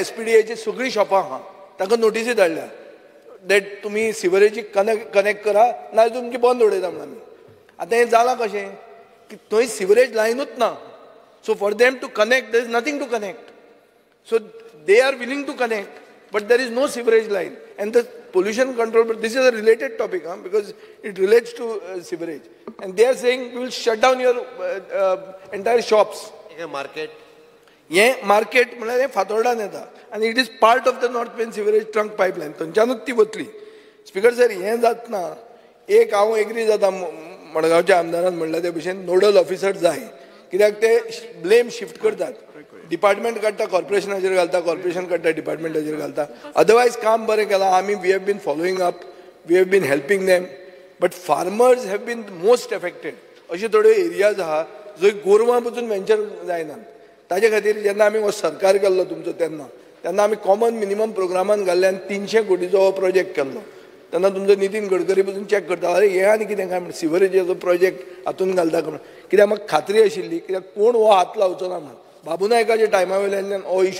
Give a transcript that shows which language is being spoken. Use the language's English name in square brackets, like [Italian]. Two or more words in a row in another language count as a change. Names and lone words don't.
[Konkani] SPDAची सगळीं शॉपां आहा तांकां नोटिसी धाडल्या दॅट तुमी सिवरेजीक कनेक्ट करा नाजाल्यार तुमची बंद उडयता म्हणून आमी आतां हें जालां कशें की थंय सिवरेज लायनूच ना [English] so for them to connect there is nothing to connect so they are willing to connect but there is no sewerage line and the pollution control but this is a related topic because it relates to sewerage and they are saying we will shut down your entire shops [Konkani] market म्हणल्यार हें फातोर्डान येता [English] and it is part of the north main sewerage trunk pipeline [Konkani] थंयच्यानूच ती वतली [English] Speaker sir [Konkani] हें जातना एक हांव एग्री जाता मडगांवच्या आमदारान म्हणला ते भशेन [English] nodal officer [Konkani] जाय कित्याक ते [English] blame shift [Konkani] करतात डिपार्टमेंट काडटा कॉर्पोरेशनाचेर घालता कॉर्पोरेशन काडटा डिपार्टमेंटाचेर घालता अदरवायज काम बरें केलां आमी [English] we have been following up we have been helping them but farmers have been most affected [Konkani] अशे थोड्यो एरियाज आहा जंय गोरवां पसून वेंचर जायना ताजे खातीर जेन्ना आमी हो सरकार केल्लो तुमचो तेन्ना आमी [English] common minimum [Konkani] प्रोग्रामान घाल्ले आनी 300 कोटीचो हो प्रोजेक्ट केल्लो तेन्ना तुमचो नितीन गडकरी पसून चॅक करता अरे हे आनी कितें काय म्हण सिवरेजीचो प्रोजेक्ट हातून घालता म्हणून कित्याक म्हाका खात्री आशिल्ली कित्याक कोण हो हात लावचो ना म्हणून बाबू नायकाच्या टायमा वयल्यान हो इश्यू